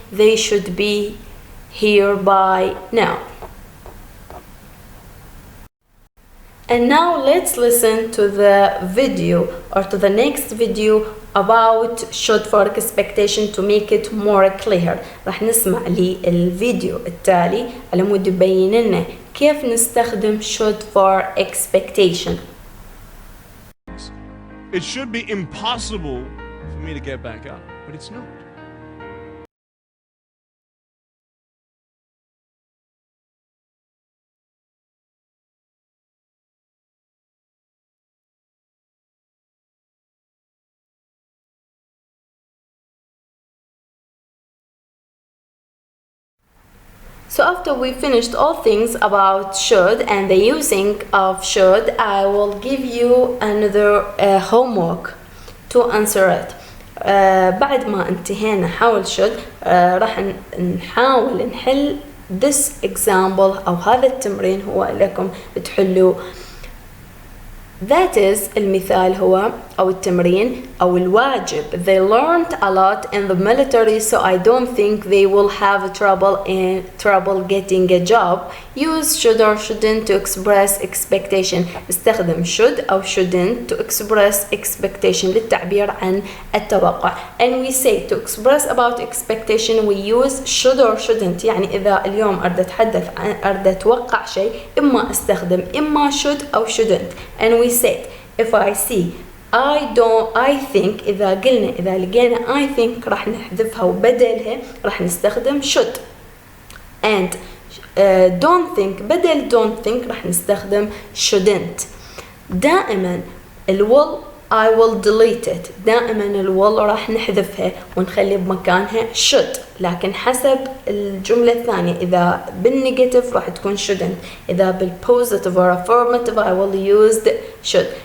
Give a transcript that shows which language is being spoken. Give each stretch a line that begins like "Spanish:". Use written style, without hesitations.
English: they should be here by now. And now let's listen to the video or to the next video about should for expectation to make it more clear.
Arabic: راح نسمع للفيديو التالي على مود يبين لنا كيف نستخدم should for expectation.
English: It should be impossible for me to get back up, but it's not. So after we finished all things about should and the using of should, I will give you another homework to answer it.
Arabic: بعد ما انتهينا حول should راح نحاول نحل
English: this example
Arabic: أو هذا التمرين هو لكم بتحلوا. That is المثال هو أو التمرين أو الواجب.
English: They learned a lot in the military, so I don't think they will have trouble getting a job. Use should or shouldn't to express expectation. استخدم should أو shouldn't to express expectation
Arabic: للتعبير عن التوقع.
English: And we say to express about expectation we use should or shouldn't.
Arabic: يعني إذا اليوم أريد أتوقع شيء إما استخدم إما should أو shouldn't.
English: And we said if I see I think،
Arabic: إذا لقينا I think راح نحذفها وبدلها راح نستخدم should. and don't think بدل don't think راح نستخدم shouldn't. دائما will
English: I will delete it،
Arabic: دائما will راح نحذفها ونخلي بمكانها should، لكن حسب الجملة الثانية إذا بالنيجاتيف راح تكون shouldn't، إذا بالpositive
English: or affirmative I will use the should.